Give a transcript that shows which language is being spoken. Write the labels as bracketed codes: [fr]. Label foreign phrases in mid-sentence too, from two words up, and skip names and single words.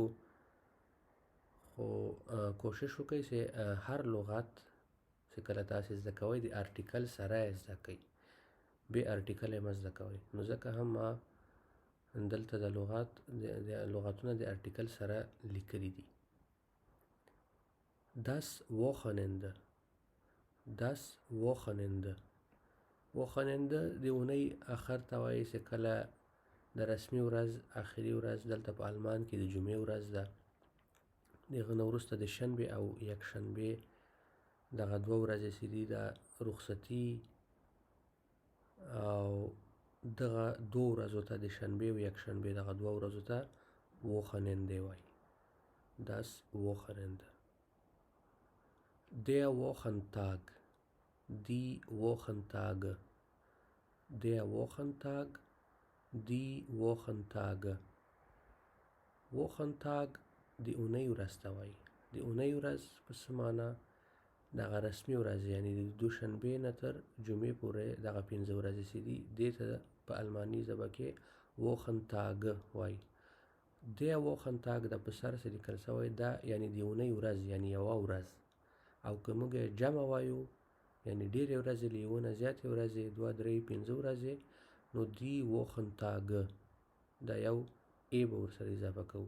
[ps] خو کوشش وکړئ چې هر لغت چې کله تاسې زده کوئ د ارټیکل سره یې زده کوئ، بې ارټیکل یې مه زده کوئ. نو ځکه هم ما دلته د لغتونه د ارټیکل سره لیکلي دي. [de] Das Wochenende. Das Wochenende. [ps] Wochenende د اونۍ اخر ته وایي چې کله د رسمي ورځ اخري ورځ دلته په آلمان کې د جمعې ورځ ده. د هغه نه وروسته د شنبې او یکشنبې دغه 2 ورځې چې دي د رخصتي او دغه 2 ورځو ته د شنبې او یکشنبې دغه 2 ورځو ته Wochenende وایي. [de] Das Wochenende. Der Wochentag. Die Wochentage. Der Wochentag. Die Wochentage. [ps] Wochentag د اونۍ ورځ ته وایي. د اونۍ ورځ په څه معنا؟ دغه رسمي ورځ یعنې د دوشنبې نه تر جمعې پورې دغه 15 ورځې چې دي دې ته په الماني ژبه کې Wochentag وایي. [de] Der Wochentag [ps] د په سر چې لیکل شوی دا یعنې د اونۍ ورځ یعنې یوه ورځ، او که موږ یې جمع وایو یعنې ډېرې ورځې له یوه نه زیاتې ورځې 2 3 5 ورځې نو [de] die Wochentag [ps] دا یو ای به ورسره اضافه کوو.